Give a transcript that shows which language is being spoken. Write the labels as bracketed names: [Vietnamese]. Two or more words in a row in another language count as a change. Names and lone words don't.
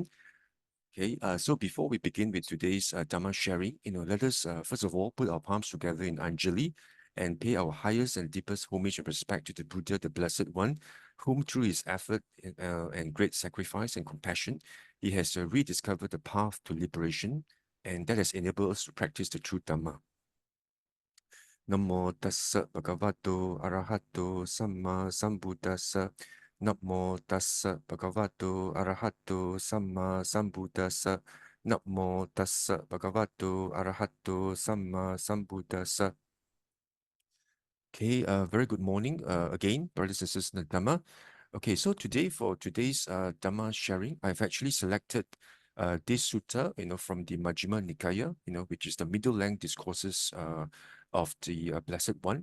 [English] Okay, so before we begin with today's Dhamma sharing, let us first of all put our palms together in Anjali and pay our highest and deepest homage and respect to the Buddha, the Blessed One, whom through his effort and great sacrifice and compassion, he has rediscovered the path to liberation, and that has enabled us to practice the true Dhamma. [Pali] Namo tassa bhagavato arahato samma sambuddhassa. Namo tassa bhagavato arahato samma sambuddhassa. Namo tassa bhagavato arahato samma sambuddhassa. [English] Okay, very good morning again, brothers and sisters in the Dhamma. Okay, so today for today's Dhamma sharing, I've actually selected this sutta, from the Majjhima Nikaya, which is the middle length discourses of the Blessed One.